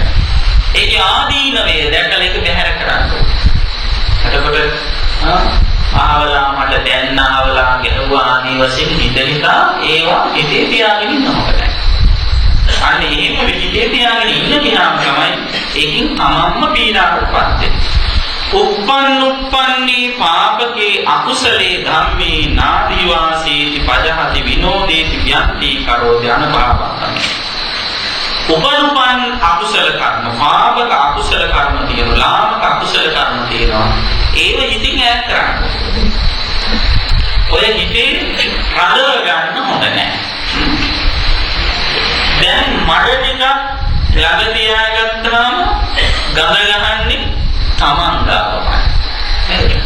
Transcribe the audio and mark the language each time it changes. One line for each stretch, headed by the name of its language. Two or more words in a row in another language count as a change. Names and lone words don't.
Sinhala: ඒකේ ආදීනවේ දැකලා ඒක බැහැර කරන්න ඕන. එතකොට ආවලා මට දැන් ආවලා ගැහුවා ආදී වශයෙන් හිතේකා ඒවා හිතේ තියාගෙන ඉන්න හොඳ නැහැ. අන්න එහෙම හිතේ තියාගෙන ඉන්න ගියාම තමයි ඒකින් තමන්ම පීඩාවටපත් වෙන්නේ.
Pali: උප්පන්නී පාපකේ අකුසලේ ධම්මේ නාදිවාසීති පජහති විනෝදේති ව්‍යන්ති කරෝති අනභවං.
Sinhala: උපනුපන් අකුසල කර්ම, පාපක අකුසල කර්ම තියෙනවා, ලාමක අකුසල කර්ම තියෙනවා. ඒව හිතින් ඈත් කරන්න. ඔය හිතේ රඳව ගන්න හොඳ නැහැ. දැන් මඩ ටික ළඟ තියාගත්තාම ගඳ ගහන්නේ තමන් ගාවමයි.